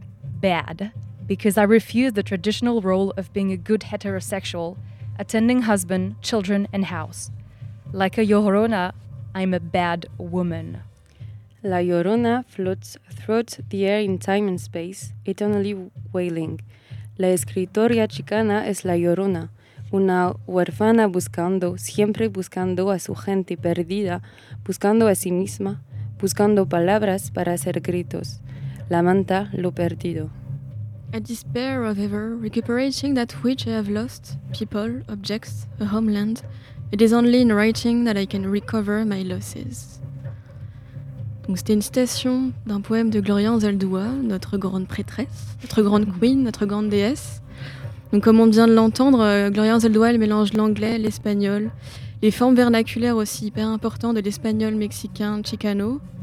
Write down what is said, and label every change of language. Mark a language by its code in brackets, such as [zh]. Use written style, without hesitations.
[en] Bad, because I refuse the traditional role of being a good heterosexual, attending husband, children and house. Like a Llorona, I'm a bad woman. La Llorona floats throughout the air in time and space, eternally wailing. [es] La escritora chicana es la Llorona, una huérfana buscando, siempre buscando a su gente perdida, buscando a sí misma, buscando palabras para hacer gritos. La manta lo perdido. [en] I despair of ever recuperating that which I have lost, people, objects, a homeland. It is only in writing that I can recover my losses. [fr] Donc c'était une citation d'un poème de Gloria Anzaldúa, notre grande prêtresse, notre grande queen, notre grande déesse. Donc comme on vient de l'entendre, Gloria Anzaldúa, elle mélange l'anglais, l'espagnol, les formes vernaculaires aussi hyper importantes de l'espagnol, mexicain, chicano.